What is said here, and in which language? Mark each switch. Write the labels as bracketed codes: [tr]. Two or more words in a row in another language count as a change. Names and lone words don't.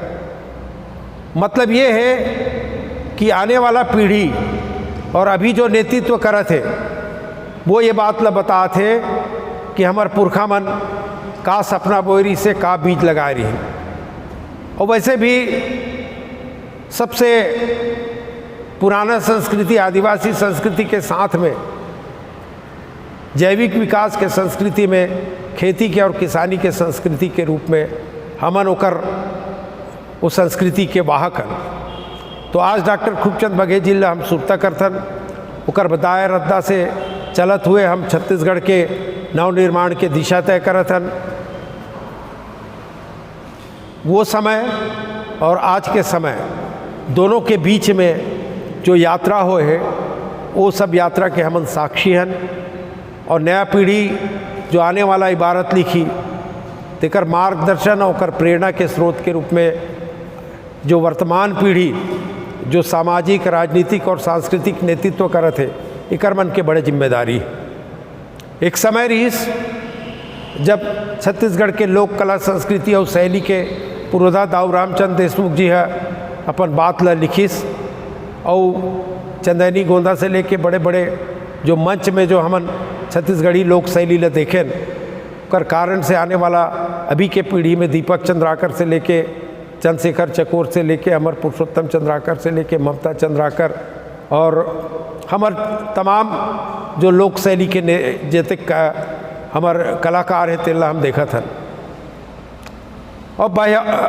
[hne] मतलब ये है कि आने वाला पीढ़ी और अभी जो नेतृत्व करत है वो ये बात ला बतात है कि हमार पुरखा मन का सपना बोरी से का बीज लगा रही है। और वैसे भी सबसे पुराना संस्कृति आदिवासी संस्कृति के साथ में जैविक विकास के संस्कृति में खेती के और किसानी के संस्कृति के रूप में हमन ओकर उस संस्कृति के वाहक हन। तो आज डॉक्टर खूबचंद बघेल जी ला हम सुरता करथन ओकर बताए रद्दा से चलत हुए हम छत्तीसगढ़ के नवनिर्माण के दिशा तय करत हन। वो समय और आज के समय दोनों के बीच में जो यात्रा हो है वो सब यात्रा के हमन साक्षी हन। और नया पीढ़ी जो आने वाला इबारत लिखी तेकर मार्गदर्शन और प्रेरणा के स्रोत के रूप में जो वर्तमान पीढ़ी जो सामाजिक राजनीतिक और सांस्कृतिक नेतृत्व करत है एकर मन के बड़े जिम्मेदारी। एक समय रहीस जब छत्तीसगढ़ के लोक कला संस्कृति और शैली के पुरोधा दाऊ रामचंद्र देशमुख जी है अपन बात ला लिखिस और चंदैनी गोंदा से लेके बड़े बड़े जो मंच में जो हमन छत्तीसगढ़ी लोक शैली ला देखें कर कारण से आने वाला अभी के पीढ़ी में दीपक चंद्राकर से लेके चंद्रशेखर चकोर से लेके अमर पुरुषोत्तम चंद्राकर से लेके ममता चंद्राकर और हमार तमाम जो लोक शैली के जैसे हमार कलाकार है तेला हम देखा था।